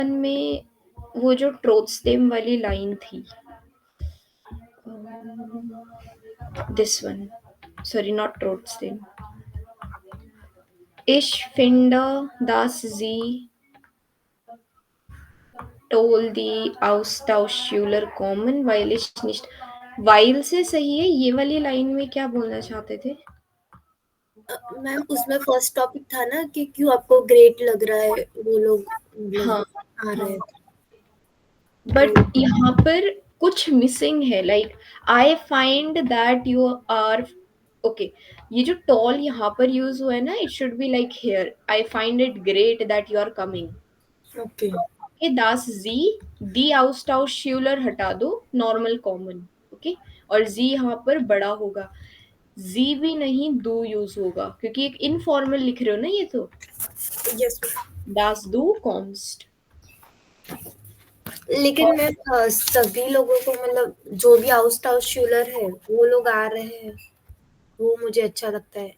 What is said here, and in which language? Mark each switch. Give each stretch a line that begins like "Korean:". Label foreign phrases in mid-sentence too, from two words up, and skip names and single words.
Hindi: में वो जो ट्रोट्सडेम वाली लाइन थी,
English: this one, sorry not
Hindi: ट्रोट्सडेम,
German: Ich finde, dass sie toll die Austauschschüler kommen, weil ich nicht.
Hindi: while से सही है, ये वाली लाइन में क्या बोलना चाहते थे? मैम उसमें
English: first topic
Hindi: था ना कि क्यों आपको ग्रेट लग रहा है वो लोग मतलब हाँ आ रहे हाँ, हैं बट तो यहाँ पर कुछ मिसिंग है.
English: like I find that you are okay.
Hindi: ये जो टॉल यहाँ पर यूज हुआ है ना,
English: it should be like here, I find it great that you are coming. ओके ओके,
German: dass Sie, die Austausch Schüler
Hindi: हटा दो,
English: normal common.
Hindi: ओके, और जी यहाँ पर बड़ा होगा. जी भी नहीं, दो यूज होगा क्योंकि एक इनफॉर्मल लिख रहे हो ना ये तो.
English: यस
German: dass du kommst.
Hindi: लेकिन मैं सभी लोगों को मतलब जो भी
German: Austausch Schüler
Hindi: है वो लोग आ रहे हैं वो मुझे अच्छा लगता है.